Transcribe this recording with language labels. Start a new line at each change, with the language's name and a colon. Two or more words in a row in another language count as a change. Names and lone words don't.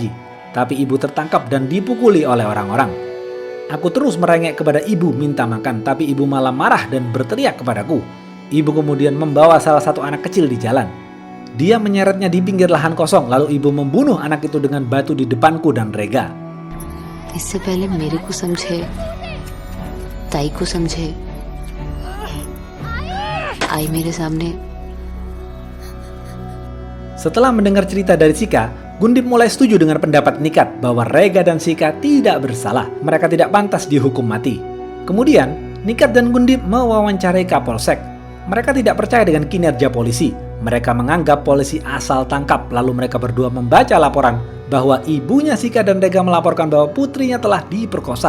Indonesian: Tapi ibu tertangkap dan dipukuli oleh orang-orang. Aku terus merengek kepada ibu minta makan, tapi ibu malah marah dan berteriak kepadaku. Ibu kemudian membawa salah satu anak kecil di jalan. Dia menyeretnya di pinggir lahan kosong, lalu ibu membunuh anak itu dengan batu di depanku dan Rega.
Hindi: इससे पहले मेरे को समझे, ताई को समझे, आई मेरे सामने.
Indonesian: Setelah mendengar cerita dari Sika, Gundip mulai setuju dengan pendapat Nikat bahwa Rega dan Sika tidak bersalah. Mereka tidak pantas dihukum mati. Kemudian, Nikat dan Gundip mewawancarai Kapolsek. Mereka tidak percaya dengan kinerja polisi. Mereka menganggap polisi asal tangkap, lalu mereka berdua membaca laporan bahwa ibunya Sika dan Rega melaporkan bahwa putrinya telah diperkosa.